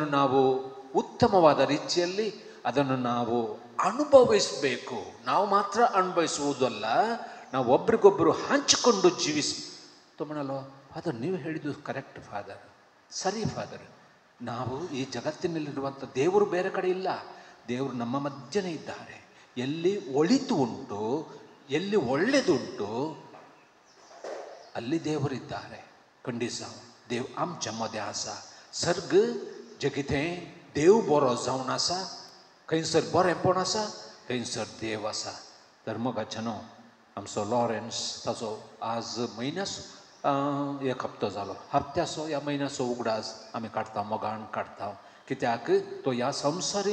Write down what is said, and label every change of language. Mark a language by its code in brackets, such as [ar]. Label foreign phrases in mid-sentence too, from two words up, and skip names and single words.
[kn] ನಾವು ಉತ್ತಮವಾದ ರೀತಿಯಲ್ಲಿ ಅದನ್ನು ನಾವು ಅನುಭವಿಸಬೇಕು ನಾವು ಮಾತ್ರ ಅನುಭವಿಸುವುದಲ್ಲ ನಾವು ಒಬ್ರಿಗೊಬ್ಬರು ಹಂಚಿಕೊಂಡು ತೊಗೊಳಲು ಫಾದರ್ ನೀವು ಹೇಳಿದ್ದು [en] correct father [kn] ಸರಿ ಫಾದರ್ ನಾವು ಈ ಜಗತ್ತಿನಲ್ಲಿರುವಂಥ ದೇವರು ಬೇರೆ ಕಡೆ ಇಲ್ಲ ದೇವರು ನಮ್ಮ ಮಧ್ಯನೇ ಇದ್ದಾರೆ ಎಲ್ಲಿ ಒಳಿತು ಉಂಟು ಎಲ್ಲಿ ಒಳ್ಳೆಯದುಂಟು ಅಲ್ಲಿ ದೇವರಿದ್ದಾರೆ [kok] खंडीत देव आमच्या मध्ये आसा सर्ग जे कितें देव बरो जावन आसा खंयसर बरेंपण आसा थंयसर देव आसा धर्मगाच्यानो आमचो लॉरेन्स ताचो आज म्हयन्यास एक हप्तो जालो हप्त्याचो ह्या म्हयन्याचो उगडास आमी काडटा मोगान काडटा कित्याक तो ह्या संवसारीक